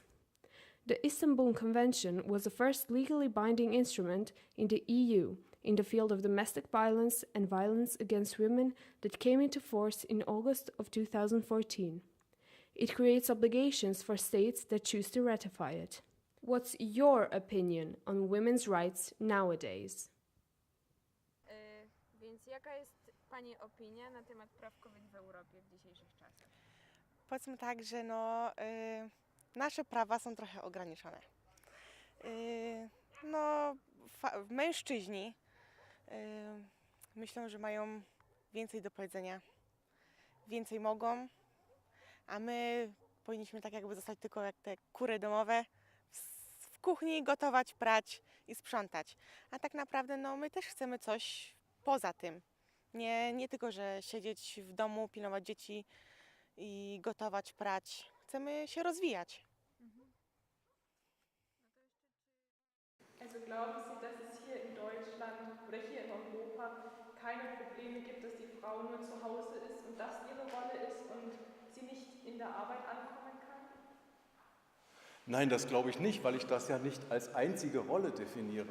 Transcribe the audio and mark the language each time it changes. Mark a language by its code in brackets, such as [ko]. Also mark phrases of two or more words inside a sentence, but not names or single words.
[en] The Istanbul Convention was the first legally binding instrument in the EU in the field of domestic violence and violence against women that came into force in August of 2014. It creates obligations for states that choose to ratify it. What's your opinion on women's rights nowadays? [pl] Więc jaka jest Pani opinia na temat praw kobiet w Europie w dzisiejszych czasach? Powiedzmy tak, że nasze prawa są trochę ograniczone. Mężczyźni myślą, że mają więcej do powiedzenia, więcej mogą, a my powinniśmy tak jakby zostać tylko jak te kury domowe, w kuchni gotować, prać i sprzątać. A tak naprawdę my też chcemy coś poza tym. Nie tylko, że siedzieć w domu, pilnować dzieci i gotować, prać. Chcemy się rozwijać. [de] Also glauben Sie, dass es hier in Deutschland oder hier in Europa keine Probleme gibt, dass die Frau nur zu Hause ist und das ihre Rolle ist und sie nicht in der Arbeit ankommen kann? Nein, das glaube ich nicht, weil ich das ja nicht als einzige Rolle definiere.